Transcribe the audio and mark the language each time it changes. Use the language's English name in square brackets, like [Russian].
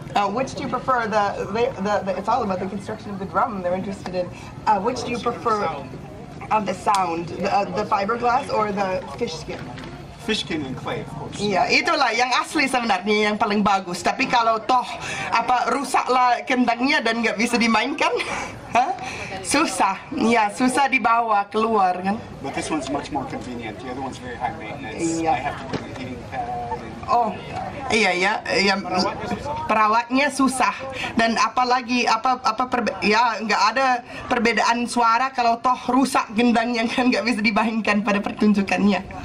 [English] Which do you prefer? It's all about the construction of the drum. They're interested in. Which do you prefer? The sound, the fiberglass or the fish skin? Fish skin and clay, of course. [Indonesian] Iya, itulah yang asli sebenarnya yang paling bagus. Tapi kalau toh rusaklah kendangnya dan nggak bisa dimainkan, susah. Ya, susah dibawa keluar kan. [English] But this one's much more convenient. The other one's very high maintenance. [Indonesian] Iya. [English] I have to bring a heating pad. [Indonesian] Oh, iya ya, perawatnya susah dan apalagi nggak ada perbedaan suara kalau toh rusak gendangnya kan nggak bisa dimainkan pada pertunjukannya.